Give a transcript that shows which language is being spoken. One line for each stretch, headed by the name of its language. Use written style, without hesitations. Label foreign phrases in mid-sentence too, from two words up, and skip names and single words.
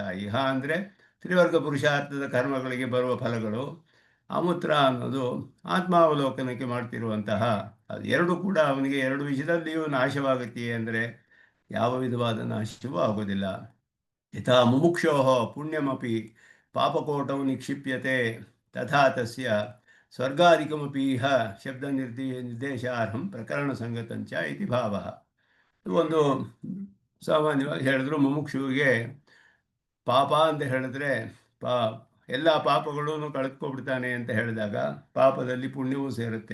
Kannada: ಇಹ ಅಂದರೆ ತ್ರಿವರ್ಗ ಪುರುಷಾರ್ಥದ ಕರ್ಮಗಳಿಗೆ ಬರುವ ಫಲಗಳು, ಅಮೂತ್ರ ಅನ್ನೋದು ಆತ್ಮಾವಲೋಕನಕ್ಕೆ ಮಾಡ್ತಿರುವಂತಹ ಅದು. ಎರಡು ಕೂಡ ಅವನಿಗೆ ಎರಡು ವಿಷಯದಲ್ಲಿಯೂ ನಾಶವಾಗುತ್ತೆಯೇ ಅಂದರೆ ಯಾವ ವಿಧವಾದ ನಾಶವೂ ಆಗೋದಿಲ್ಲ.
Sanskrit: ಯಥಾ ಮುಮುಕ್ಷೋ ಪುಣ್ಯಮಪಿ ಪಾಪಕೋಟವು ನಿಕ್ಷಿಪ್ಯತೆ ತಥಾ ತಸ್ಯ ಸ್ವರ್ಗಾಧಿಕಮಪಿ ಇಹ ಶಬ್ದ ನಿರ್ದೇಶಾರ್ಹಂ ಪ್ರಕರಣ ಸಂಗತಂಚ ಇತಿ ಭಾವ.
Kannada: ಒಂದು ಸಾಮಾನ್ಯವಾಗಿ ಹೇಳಿದ್ರು ಮುಮುಕ್ಷುವಿಗೆ ಪಾಪ ಅಂತ ಹೇಳಿದ್ರೆ ಪಾ ಎಲ್ಲ ಪಾಪಗಳನ್ನು ಕಳೆದುಕೊಬಿಡ್ತಾನೆ ಅಂತ ಹೇಳಿದಾಗ ಪಾಪದಲ್ಲಿ ಪುಣ್ಯವೂ ಸೇರುತ್ತೆ.